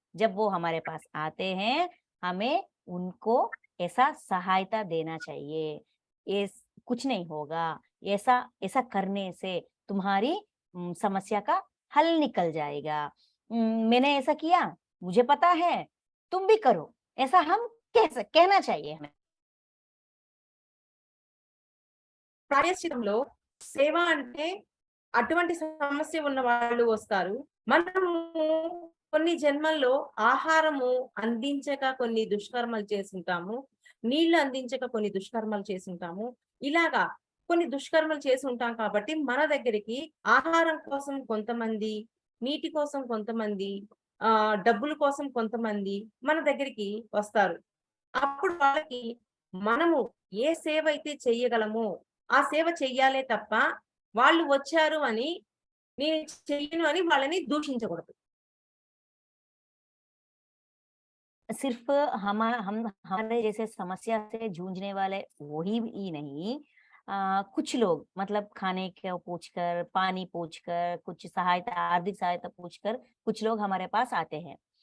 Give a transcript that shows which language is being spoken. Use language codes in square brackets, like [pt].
[hi] जब वो हमारे पास आते हैं हमें उनको ऐसा सहायता देना चाहिए, कुछ नहीं होगा, ऐसा करने से तुम्हारी समस्या का हल निकल जाएगा, मैंने ऐसा किया, मुझे पता है, तुम भी करो, ऐसा हम कहना चाहिए हमें। [te] ప్రాయశ్చితంలో సేవ అంటే అటువంటి సమస్య ఉన్న వాళ్ళు వస్తారు. మనము కొన్ని జన్మల్లో ఆహారము అందించక కొన్ని దుష్కర్మలు చేసుంటాము, నీళ్లు అందించక కొన్ని దుష్కర్మలు చేసుంటాము. ఇలాగా కొన్ని దుష్కర్మలు చేసి ఉంటాం కాబట్టి మన దగ్గరికి ఆహారం కోసం కొంతమంది, నీటి కోసం కొంతమంది, డబ్బుల కోసం కొంతమంది మన దగ్గరికి వస్తారు. అప్పుడు వాళ్ళకి మనము ఏ సేవ అయితే చెయ్యగలమో ఆ సేవ చెయ్యాలే తప్ప వాళ్ళు వచ్చారు అని నేను చెయ్యను అని వాళ్ళని దూషించకూడదు. [hi] सिर्फ हम हमारे जैसे समस्या से जूझने वाले वही ही नहीं, कुछ लोग मतलब खाने को पूछकर, पानी पूछकर, कुछ सहायता, आर्थिक सहायता पूछकर कुछ लोग हमारे पास आते हैं।